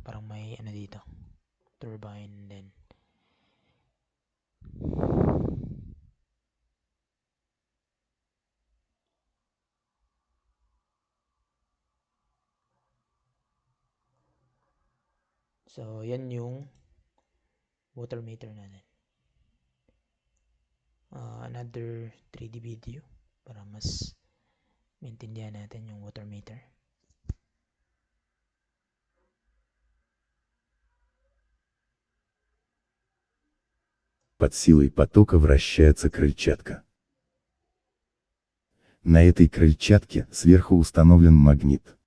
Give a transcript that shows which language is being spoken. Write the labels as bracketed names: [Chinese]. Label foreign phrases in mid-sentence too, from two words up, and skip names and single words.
[Filipino] Parang may ano dito, turbine din. So yan yung [English] water meter [Filipino] natin. [English] Another 3D video [Filipino] para mas maintindihan natin yung [English] water meter. [Russian] Под силой потока вращается крыльчатка. На этой крыльчатке сверху установлен магнит.